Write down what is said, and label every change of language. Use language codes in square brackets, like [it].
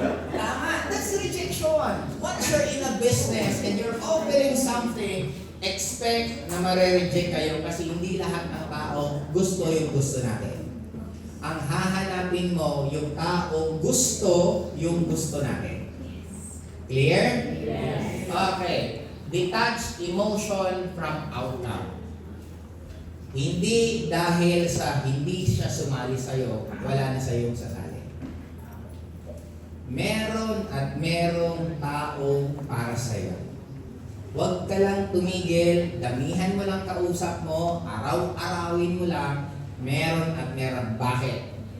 [tl] Tama, [en] that's rejection. Once you're in a business and you're offering something, expect [tl] na mare-reject kayo kasi hindi lahat ng tao gusto yung gusto natin. Ang hahanapin mo yung taong gusto yung gusto natin. [en] Clear? Yes. Okay. Detach emotion from outcome. [tl] Hindi dahil sa hindi siya sumali sa'yo, wala na sa'yo sasali. Meron at merong taong para sa'yo. Huwag ka lang tumigil, damihan mo lang kausap mo, araw-arawin mo lang, meron at meron. Bakit?